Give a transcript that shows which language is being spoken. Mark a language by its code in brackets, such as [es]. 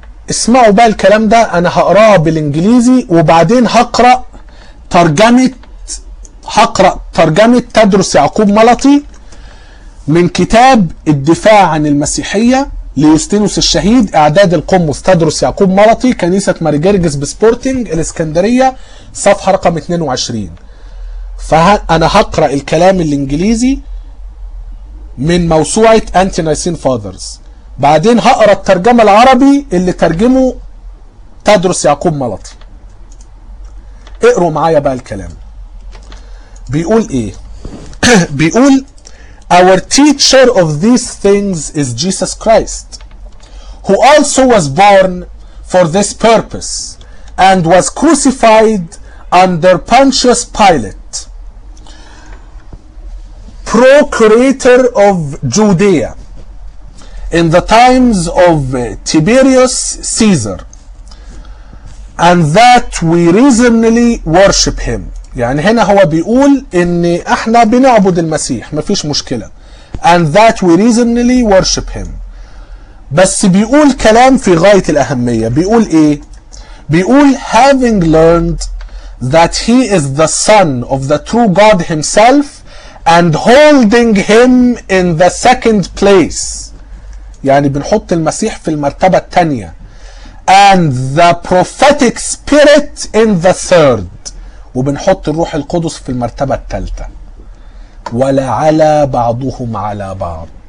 [ar] اسمعوا بقى الكلام ده, انا هقراه بالانجليزي وبعدين هقرا ترجمة تدرس يعقوب ملطي من كتاب الدفاع عن المسيحية ليوستينوس الشهيد, اعداد القمص, تدرس يعقوب ملطي, كنيسة ماري جرجس بسبورتينج, الاسكندرية, صفحة رقم 22. فانا هقرا الكلام الانجليزي من موسوعة Ante-Nicene Fathers, بعدين هقرا الترجمة العربي اللي ترجمه تدرس يعقوب ملطي. اقروا معايا بقى الكلام. بيقول ايه؟ بيقول [en] Our teacher of these things is Jesus Christ, who also was born for this purpose and was crucified under Pontius Pilate, procurator of Judea, in the times of Tiberius Caesar, and that we reasonably worship him. [ar] يعني هنا هو بيقول ان احنا بنعبد المسيح, مفيش مشكلة, [en] and that we reasonably worship him. [ar] بس بيقول كلام في غاية الأهمية. بيقول ايه؟ بيقول [en] having learned that he is the son of the true God himself and holding him in the second place, [ar] يعني بنحط المسيح في المرتبة الثانية, [en] and the prophetic spirit in the third, [ar] وبنحط الروح القدس في المرتبة الثالثة, ولعلى بعضهم على بعض.